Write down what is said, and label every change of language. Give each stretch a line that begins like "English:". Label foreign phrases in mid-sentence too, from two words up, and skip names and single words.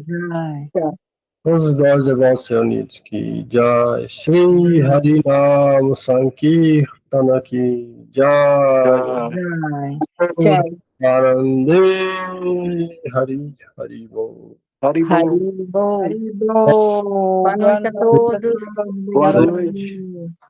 Hindi: Jai, उस गौरवासियों की जय श्री हरि नाम संकीर्तन की जय Jai, आनंदे हरि हरि बोल Haribo. Haribo. Haribo,
Portuguese: Boa noite a todos. Boa noite.